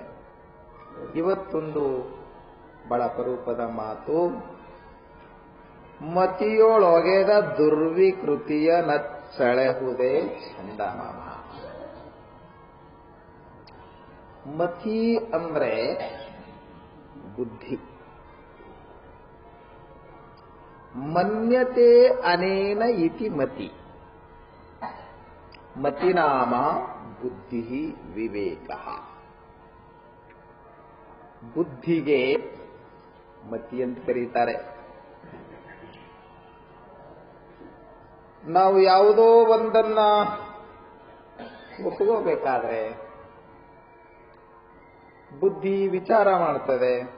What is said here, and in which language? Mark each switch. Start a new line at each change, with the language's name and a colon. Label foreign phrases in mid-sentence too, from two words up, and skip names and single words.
Kannada: ಇವತ್ತೊಂದು ಬಹಳ ಅಪರೂಪದ ಮಾತು, ಮತಿಯೊಳೊಗೆದ ದುರ್ವಿಕೃತಿಯ ನಚ್ಚಳೆಹುದೇ ಚಂದಮಾಮ. ಮತಿ ಅಂದ್ರೆ ಬುದ್ಧಿ.
Sanskrit: ಮನ್ಯತೆ ಅನೇನ ಇತಿ ಮತಿ.
Kannada: ಮತಿನಾಮ ಬುದ್ಧಿ ವಿವೇಕ. ಬುದ್ಧಿಗೆ ಮತಿ ಅಂತ ಕರೀತಾರೆ. ನಾವು ಯಾವುದೋ ಒಂದನ್ನ ಒಪ್ಪಿಕೋಬೇಕಾದ್ರೆ ಬುದ್ಧಿ ವಿಚಾರ ಮಾಡ್ತದೆ.